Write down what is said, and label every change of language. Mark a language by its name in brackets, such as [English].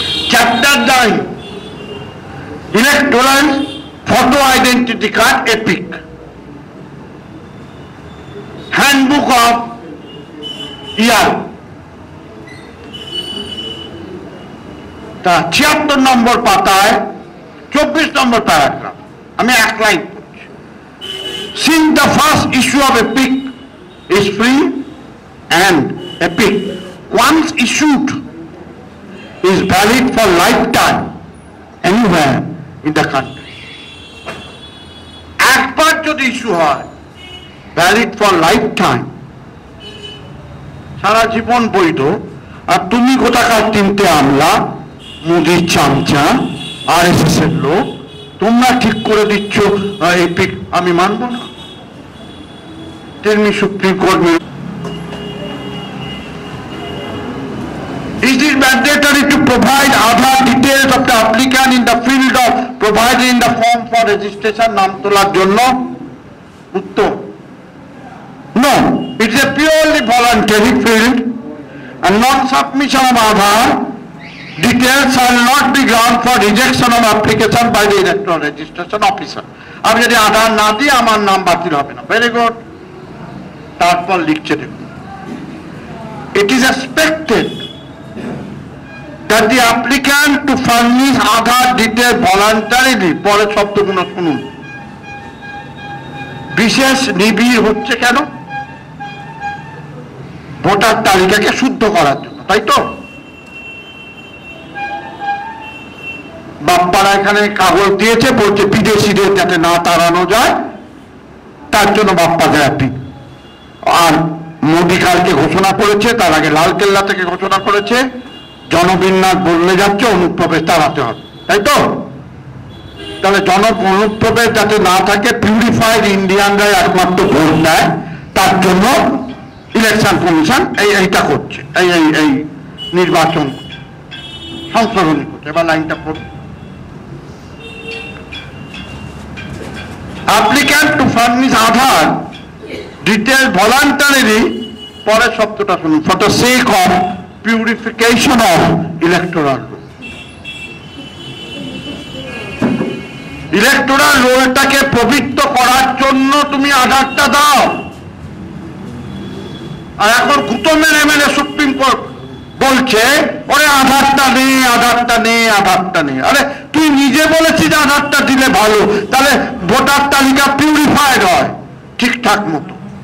[Bangla] Chapter 9 electoral photo identity card epic, handbook of ইয়ার, তা 76 নম্বর পাতায় 24 নম্বর paragraph, আমি এক লাইন পড়ছি। [English] Since the first issue of EPIC is free and EPIC once issued is valid for lifetime anywhere in the country. [Bangla] একবার যদি issue হয় [English] valid for lifetime, [Bangla] সারা জীবন বৈধ। আর তুমি কোথাকার তিনটে আমলা, মোদির চামচা, RSS এর লোক, তোমরা ঠিক করে দিচ্ছ এপিক আমি মানব না। তেমনি supreme court [English] It is mandatory to provide Aadhaar details of the applicant in the field of provided in the form for registration [Bangla] নাম তোলার জন্য? [English] উত্তর no, it is a purely voluntary field and non-submission of Aadhaar details shall not be ground for rejection of application by the electoral registration officer. [Bangla] আমি যদি আধার না দিই আমার নাম বাতিল হবে না। [English] Very good. [Bangla] তারপর লিখছে দেখুন, [English] it is expected that the applicant to furnish Aadhaar details voluntarily, [Bangla] পরের শব্দগুলো শুনুন, বিশেষ নিবিড় হচ্ছে কেন? ভোটার তালিকাকে শুদ্ধ করার জন্য, তাই তো? বাপ্পারা এখানে কাগজ দিয়েছে, বলছে বিদেশিদের যাতে না তাড়ানো যায় তার জন্য বাপ্পা হ্যাপি। আর মোদী কালকে ঘোষণা করেছে, তার আগে লালকেল্লা থেকে ঘোষণা করেছে জনবিন্যাস বদলে যাচ্ছে, অনুপ্রবেশ তাড়াতে হবে, তাই তো? তাহলে অনুপ্রবেশ যাতে না থাকে, পিউরিফাইড ইন্ডিয়ানরা একমাত্র ভোট দেয়, তার জন্য ইলেকশন কমিশন এইটা করছে, এই নির্বাচন সংশোধনী করছে। এবার লাইনটা পড়ুন, [English] applicant to furnish Aadhaar details voluntarily, [Bangla] পরের শব্দটা শুনুন, [English] for the sake of purification of electoral roll. [Bangla] Electoral রোলটাকে পবিত্র করার জন্য তুমি আধারটা দাও। আর এখন গুতো মেরে মেরে সুপ্রিম কোর্ট বলছে ওরে আধারটা নেই, আধারটা নেই, আধারটা নেই। আরে তুই নিজে বলেছিস আধারটা দিলে ভালো, তাহলে ভোটার তালিকা পিউরিফাইড হয় ঠিকঠাক মতো।